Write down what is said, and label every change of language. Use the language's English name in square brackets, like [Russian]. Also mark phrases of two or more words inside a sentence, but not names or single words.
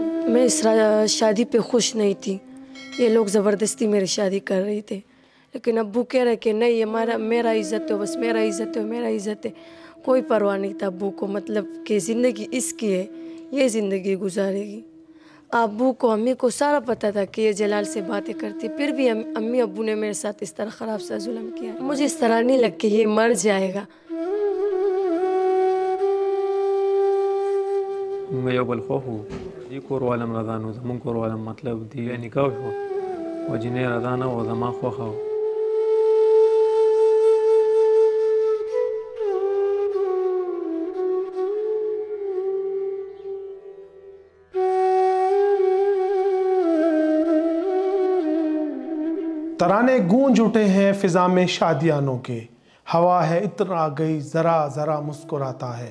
[Urdu] میں اس شادی پے خوش نہیں تھی۔ یہ لوگ زبردستی میری شادی کر رہے تھے، لیکن ابو کہہ رہے کہ نہیں، یہ میرا عزت ہے، بس میرا عزت ہے، میرا عزت ہے. کوئی پرواہ نہیں تھا ابو کو، مطلب کہ زندگی اس کی ہے، یہ زندگی گزارے گی. ابو کو، امی کو سارا پتا تھا کہ یہ جلال سے باتیں کرتی، پھر بھی امی ابو نے میرے ساتھ اس طرح خراب سا ظلم کیا. مجھے اس طرح نہیں لگ کہ یہ مر جائے گا. [Pashto] موږ یو بل خوښ وو. دې کور والم رضا نو زمونږ کور والم مطلب دی نکاح شو و جنې رضا نه و زما خوښه وه. [Urdu] ترانے گونج اٹھے ہیں فضا میں شادیانوں کے، ہوا ہے عطر آ گئی ذرا ذرا مسکراتا ہے.